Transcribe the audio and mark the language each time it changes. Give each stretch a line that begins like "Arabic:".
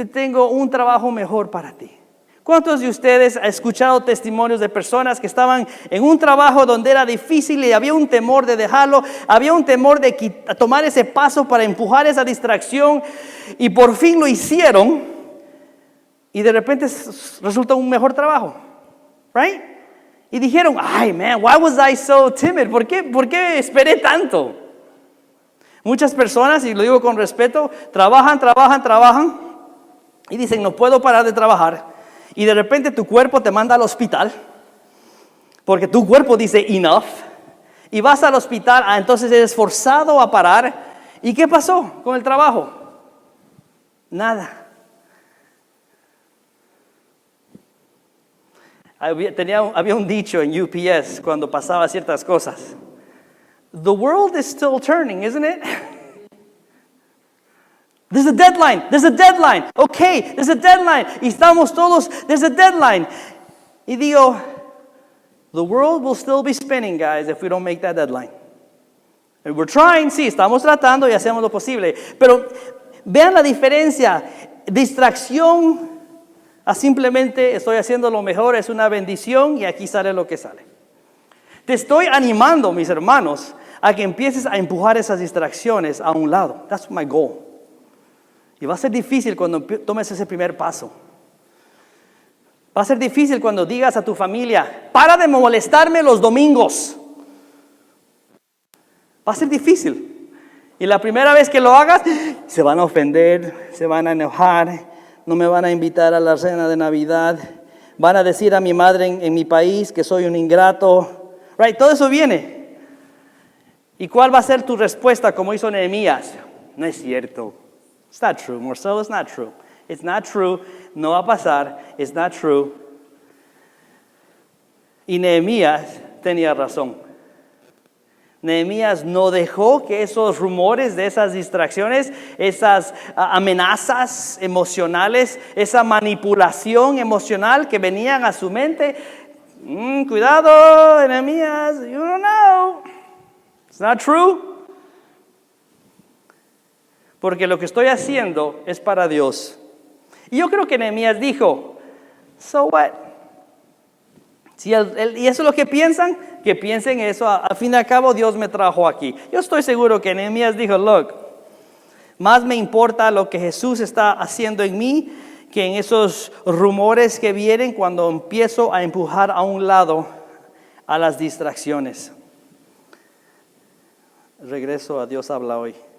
Spanish: Te tengo un trabajo mejor para ti. ¿Cuántos de ustedes han escuchado testimonios de personas que estaban en un trabajo donde era difícil y había un temor de dejarlo, había un temor de tomar ese paso para empujar esa distracción y por fin lo hicieron y de repente resulta un mejor trabajo?
English: Right?
Spanish: Y dijeron, ay,
English: man, why was I so timid?
Spanish: ¿Por qué esperé tanto? Muchas personas, y lo digo con respeto, trabajan y dicen, no puedo parar de trabajar. Y de repente tu cuerpo te manda al hospital, porque tu cuerpo dice enough, y vas al hospital, entonces eres forzado a parar. ¿Y qué pasó con el trabajo? Nada. Había un dicho en UPS cuando pasaba ciertas cosas.
English: The world is still turning, isn't it? There's a deadline. Okay, there's a deadline.
Spanish: Y estamos todos,
English: there's a deadline.
Spanish: Y digo,
English: the world will still be spinning, guys, if we don't make that deadline. And we're trying,
Spanish: sí, estamos tratando y hacemos lo posible. Pero vean la diferencia. Distracción a simplemente estoy haciendo lo mejor, es una bendición y aquí sale lo que sale. Te estoy animando, mis hermanos, a que empieces a empujar esas distracciones a un lado.
English: That's my goal.
Spanish: Y va a ser difícil cuando tomes ese primer paso. Va a ser difícil cuando digas a tu familia, para de molestarme los domingos. Va a ser difícil. Y la primera vez que lo hagas, se van a ofender, se van a enojar. No me van a invitar a la cena de Navidad. Van a decir a mi madre en mi país que soy un ingrato. Right, todo eso viene. ¿Y cuál va a ser tu respuesta como hizo Nehemías? No es cierto.
English: It's not true, Marcelo, it's not true. It's not true,
Spanish: no va a pasar,
English: it's not true.
Spanish: Y Nehemías tenía razón. Nehemías no dejó que esos rumores de esas distracciones, esas amenazas emocionales, esa manipulación emocional que venían a su mente. Cuidado,
English: Nehemías, you don't know. It's not true.
Spanish: Porque lo que estoy haciendo es para Dios. Y yo creo que Nehemías dijo,
English: so what?
Spanish: Y eso es lo que piensan, que piensen eso. Al fin y al cabo, Dios me trajo aquí. Yo estoy seguro que Nehemías dijo, look, más me importa lo que Jesús está haciendo en mí que en esos rumores que vienen cuando empiezo a empujar a un lado a las distracciones. Regreso a Dios habla hoy.